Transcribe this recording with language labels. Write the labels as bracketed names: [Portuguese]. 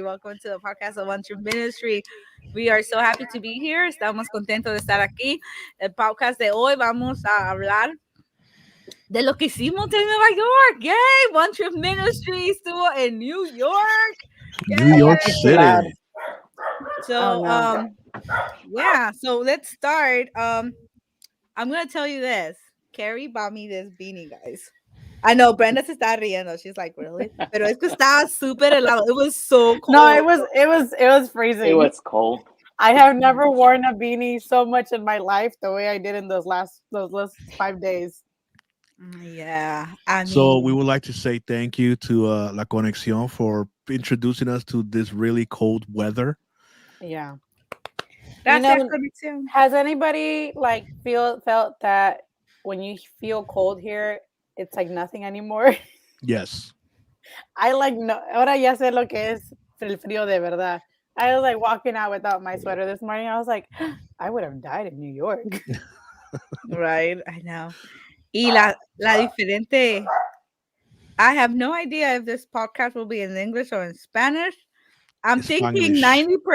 [English] Welcome to the podcast of One Truth Ministry. We are so happy to be here. [Spanish] Estamos contentos de estar aquí. El podcast de hoy vamos a hablar de lo que hicimos en Nueva York. Yay! One Truth Ministry estuvo en New York. [English] New Yay! York City. So, yeah. So let's start. I'm gonna tell you this. Carrie bought me this beanie, guys. I know Brenda [Spanish] se está riendo. [English] She's like, really? [Spanish] Pero es que estaba súper helado. [English] It was so cold. No, it was freezing. It was cold. I have never worn a beanie so much in my life the way I did in those last 5 days. Yeah. I mean, So we would like to say thank you to La Conexión for introducing us to this really cold weather. Yeah. that's you know, that connection. Has anybody felt that when you feel cold here, it's like nothing anymore? Yes. I no. [Spanish] Ahora ya sé lo que es el frío de verdad. [English] I was like walking out without my sweater this morning. I was like, I would have died in New York. Right. I know. [Spanish] Y la diferente. [English] I have no idea if this podcast will be in English or in Spanish. I'm thinking Spanglish.